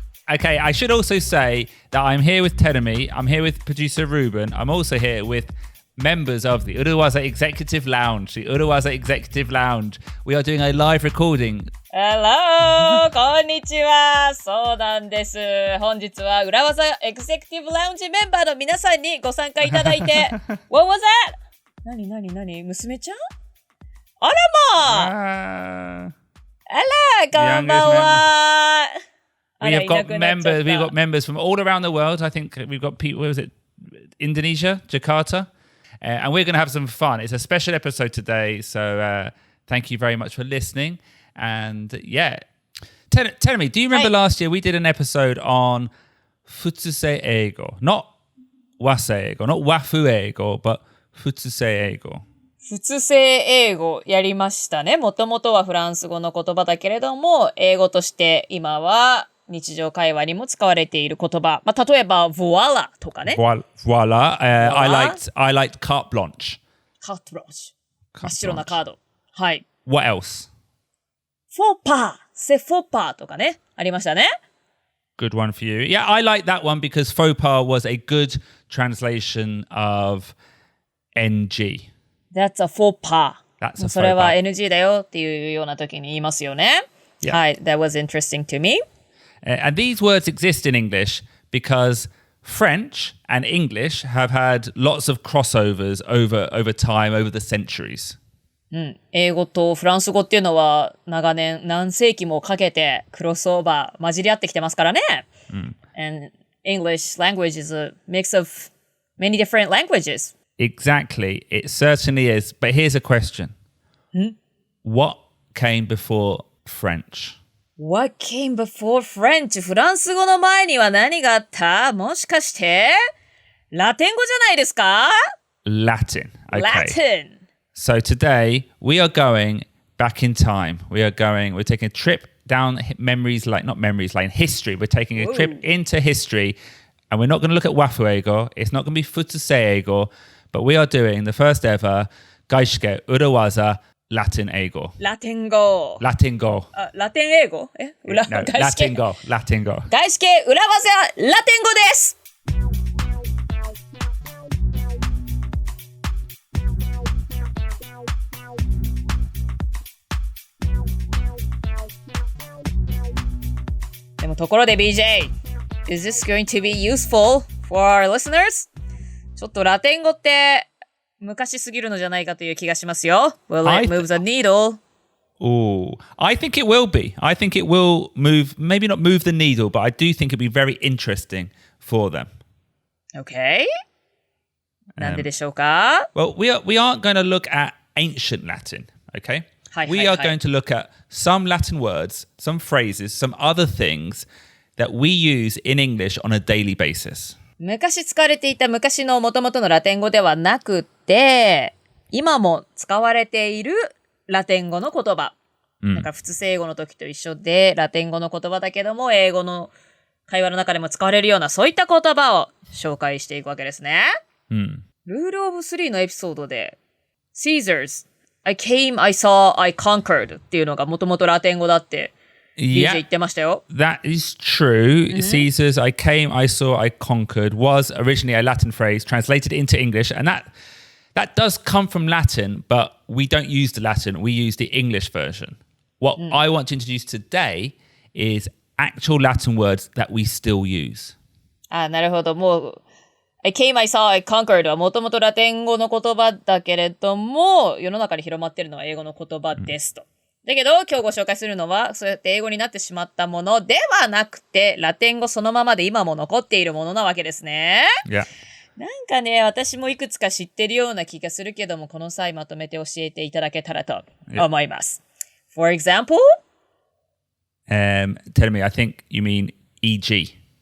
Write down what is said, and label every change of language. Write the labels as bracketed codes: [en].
[en] Okay, I should also say that I'm here with Terumi, I'm here with producer Ruben, I'm also here with members of the Urawaza Executive Lounge. The Urawaza Executive Lounge. We are doing a live recording. Hello! [ja] こんにちは。そうなんです。本日は裏技エグゼクティブラウンジメンバーの皆さんにご参加いただいて [en] What was that? [ja] 何娘ちゃんあらまあら、こんばんは。 [en] We've got members from all around the world. I think we've got people, where was it? Indonesia, Jakarta. And we're going to have some fun. It's a special episode today, so thank you very much for listening. And yeah, tell me, do you remember last year we did an episode on futsuse eigo, not wase eigo, not wafu eigo, but futsuse eigo. [ja] 普通性英語やりましたね。もともとはフランス語の言葉だけれども、英語として今は日常会話にも使われている言葉。まあ、例えば、voila とかね。 [en] Voila. I liked carte blanche. [ja] Carte blanche. 真っ白なカード。はい。 [en] What else? faux pas. [ja] c'est faux pas とかね。ありましたね。 [en] Good one for you. Yeah, I like that one because faux pas was a good translation of NG. That's a faux pas. [ja] それは NG だよっていうような時に言いますよね。 [en] Yeah. [ja] はい。 [en] That was interesting to me. And these words exist in English because French and English have had lots of crossovers over time, over the centuries. [ja] 英語とフランス語っていうのは長年何世紀もかけてクロスオーバー混じり合ってきてますからね。 [en] And English language is a mix of many different languages. Exactly. It certainly is. But here's a question. What came before French?What came before French? [ja] フランス語の前には何があった？もしかしてラテン語じゃないですか？ [en] Latin. Okay. Latin. So today we are going back in time. We're taking a trip down not memories lane, history. We're taking a trip into history and we're not going to look at wafu eigo. It's not going to be futsuse eigo, but we are doing the first ever 外資系裏技Latin 英語。 [ja] ラテン語。ラテン語。ラテン英語？ラテン語。ラテン語。外資系裏技ラテン語です。でもところで [en] BJ, is this going to be useful for our listeners? [ja] ちょっとラテン語って昔すぎるのじゃないかという気がしますよ。 [en] Will it move the needle? I think it will be. I think it will move, maybe not move the needle, but I do think it'll be very interesting for them. Okay. なんででしょうか? Well, we aren't going to look at ancient Latin, okay? We are going to look at some Latin words, some phrases, some other things that we use in English on a daily basis. [ja] 昔使われていた昔の元々のラテン語ではなくて、今も使われているラテン語の言葉。だから普通英語の時と一緒で、ラテン語の言葉だけども、英語の会話の中でも使われるような、そういった言葉を紹介していくわけですね。ルールオブ3のエピソードで、Caesars, [en] I came, I saw, I conquered [ja] っていうのが元々ラテン語だって、 [en] Yeah, that is true. Caesar's I came, I saw, I conquered was originally a Latin phrase translated into English. And that does come from Latin, but we don't use the Latin. We use the English version. What I want to introduce today is actual Latin words that we still use. [ja] なるほど。もう、 [en] I came, I saw, I conquered [ja] はもともとラテン語の言葉だけれども、世の中に広まっているのは英語の言葉ですと。だけど、今日ご紹介するのは、そうやって英語になってしまったものではなくて、ラテン語そのままで今も残っているものなわけですね。 Yeah. なんかね、私もいくつか知ってるような気がするけども、この際まとめて教えていただけたらと思います。 [en] For example? Tell me, I think you mean e.g.